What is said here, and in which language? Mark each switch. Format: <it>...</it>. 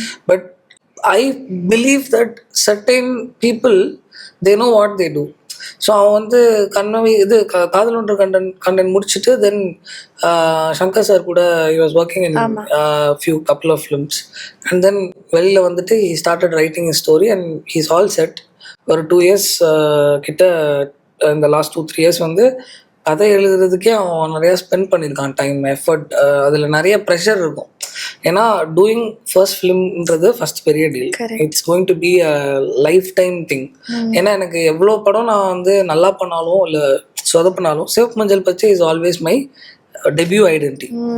<en>But I believe that certain people they know what they do.</en> <ta>So அவன் வந்து காதல் ஒன்று கண்டன் முடிச்சுட்டு தென் சங்கர் சார் கூட</ta> <en>he was working in couple of films, and then</en> <ta>வெளியில் வந்துட்டு</ta> <en>he started writing his story and he's all set.</en> <ta>ஒரு 2 years கிட்ட, இந்த லாஸ்ட் 2-3 years வந்து கதை எழுதுறதுக்கே அவன் நிறையா ஸ்பெண்ட் பண்ணியிருக்கான், டைம் எஃபர்ட். அதில் நிறைய ப்ரெஷர் இருக்கும். ஏன்னா டூயிங் ஃபர்ஸ்ட் ஃபிலிம்ன்றது ஃபர்ஸ்ட் பெரிய deal.</ta> <en>It's going to be a life time thing.</en> <ta>ஏன்னா எனக்கு எவ்வளோ படம் நான் வந்து நல்லா பண்ணாலும் இல்லை சொதப்பினாலும் சிவப்பு மஞ்சள் பச்சை</ta> <en>Is always my debut identity.</en>